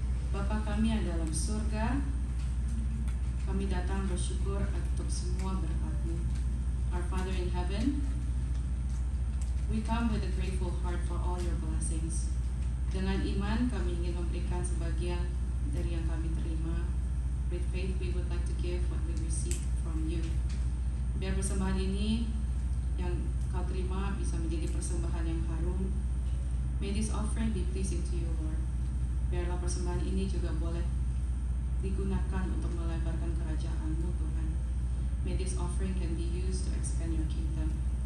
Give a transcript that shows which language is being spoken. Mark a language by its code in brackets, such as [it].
[id] Bapa kami yang dalam surga, kami datang bersyukur untuk semua berkat-Mu. [en] Our Father in heaven, we come with a grateful heart for all your blessings. [id] Dengan iman kami ingin memberikan sebagian dari yang kami terima. [en] With faith we would like to give what we receive from you. [id] Biar persembahan ini yang kau terima bisa menjadi persembahan yang harum. [en] May this offering be pleasing to you, Lord. [id] Biarlah persembahan ini juga boleh digunakan untuk melebarkan kerajaan-Mu, Tuhan. [en] May this offering can be used to expand your kingdom.